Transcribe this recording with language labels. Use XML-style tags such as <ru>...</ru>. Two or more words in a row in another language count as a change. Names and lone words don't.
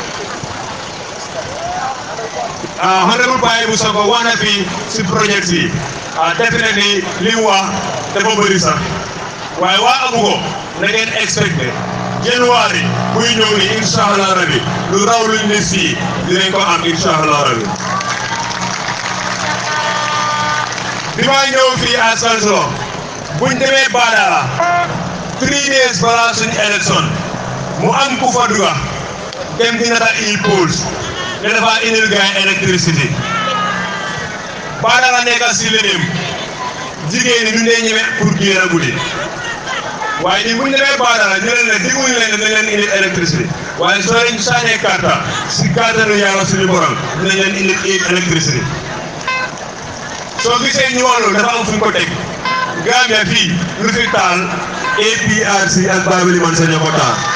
<wo>honorable Baye bu Sonko wax na fi si projet yi definitely li mu wax dafa bëri sax waaye waa Abugo na ngeen expecté January buy ñëw ni</wo> <ar>إن شاء الله ربي</ar> <wo>lu raw luñ ne fii dinañ ko am</wo> <ar>إن شاء الله ربي.</ar> <wo>bi ma ñëw fii à Salsolo buñ demee Badara 3 days balaa suñu élection mu am ku fa duga dem di nata e-poles ne dafa indil gaay électricité Badara nekk si leneen jigéen ñi ñu dee ñeme pour génn guddi waaye ñun bu ñu demee Badara ñu leen ne dégguñu leen ne dañ leen indil électricité waaye soo leen sànnee carte si kàttanu yàlla suñu borom dinañ leen indil électricité soo gisee ñu wàllu dafa am fu ñu ko teg Gambia fii lu fi taal APRC ak Babili man sa ñoo ko taal</wo>